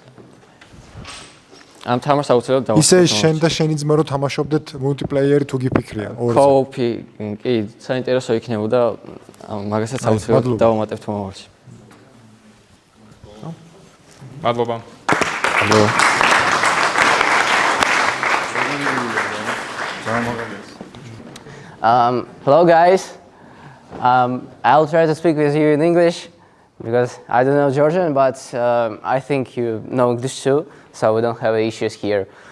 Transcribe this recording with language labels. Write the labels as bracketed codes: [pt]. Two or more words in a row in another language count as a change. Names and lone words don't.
[ka] ამ თამაშს აუცილებლად დავახსოვოთ. ისე შენ და შენი ძმა რო თამაშობდეთ multiplayer თუ გიფიქრია ორზე. Co-op-ი, კი, საინტერესო იქნებოდა, მაგასაც აუცილებლად დავამატებთ მომავალში. მადლობა. მადლობა. [en] Hello guys. I'll try to speak with you in English because I don't know Georgian, but I think you know English too, so we don't have issues here.